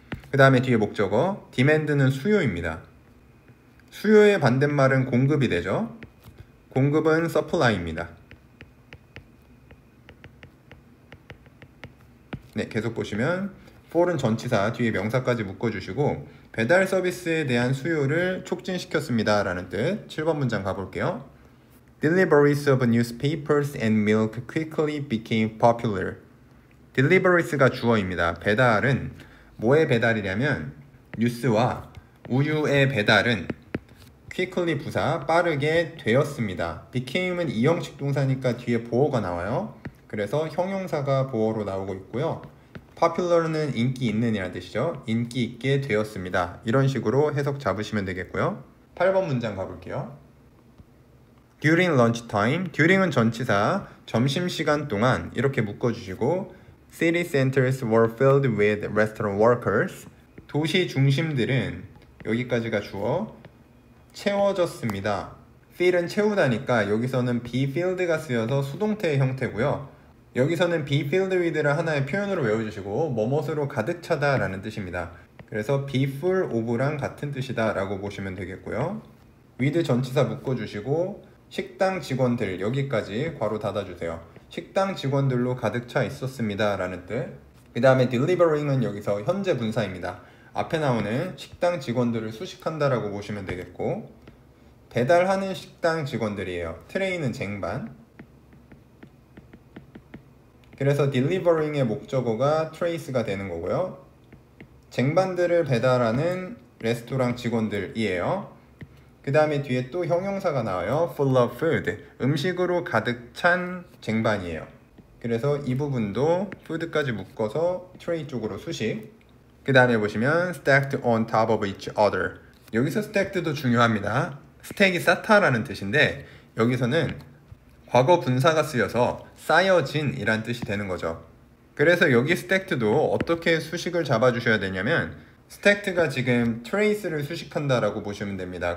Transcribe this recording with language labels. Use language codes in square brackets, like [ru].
[ko] 그 다음에 뒤에 목적어 demand는 수요입니다. 수요의 반대말은 공급이 되죠. 공급은 supply입니다. 네, 계속 보시면 for은 전치사 뒤에 명사까지 묶어주시고 배달 서비스에 대한 수요를 촉진시켰습니다 라는 뜻. 7번 문장 가볼게요. [en] Deliveries of newspapers and milk quickly became popular. [ko] Deliveries가 주어입니다. 배달은 뭐의 배달이냐면 뉴스와 우유의 배달은 quickly 부사 빠르게 되었습니다. became은 이형식 동사니까 뒤에 보어가 나와요. 그래서 형용사가 보어로 나오고 있고요. popular는 인기 있는 이라는 뜻이죠. 인기 있게 되었습니다. 이런 식으로 해석 잡으시면 되겠고요. 8번 문장 가볼게요. [en] During lunchtime, during은 [ko] 전치사, 점심시간 동안 이렇게 묶어주시고 [en] City centers were filled with restaurant workers. [ko] 도시 중심들은 여기까지가 주어 채워졌습니다. fill은 채우다니까 여기서는 be filled가 쓰여서 수동태의 형태고요. 여기서는 be filled with를 하나의 표현으로 외워주시고 뭐뭇으로 가득 차다 라는 뜻입니다. 그래서 be full of랑 같은 뜻이다 라고 보시면 되겠고요. with 전치사 묶어주시고 식당 직원들 여기까지 괄호 닫아주세요. 식당 직원들로 가득 차 있었습니다 라는 뜻. 그 다음에 delivering은 여기서 현재 분사입니다. 앞에 나오는 식당 직원들을 수식한다 라고 보시면 되겠고 배달하는 식당 직원들이에요. 트레이는 쟁반. 그래서 delivering의 목적어가 trace가 되는 거고요. 쟁반들을 배달하는 레스토랑 직원들이에요. 그 다음에 뒤에 또 형용사가 나와요. [en] full of food. [ko] 음식으로 가득 찬 쟁반이에요. 그래서 이 부분도 food까지 묶어서 tray 쪽으로 수식. 그 다음에 보시면 [en] stacked on top of each other. [ko] 여기서 stacked도 중요합니다. 스택이 쌓다라는 뜻인데 여기서는 과거 분사가 쓰여서 쌓여진 이란 뜻이 되는 거죠. 그래서 여기 staked도 어떻게 수식을 잡아주셔야 되냐면 stakked가 지금 trace를 수식한다라고 보시면 됩니다.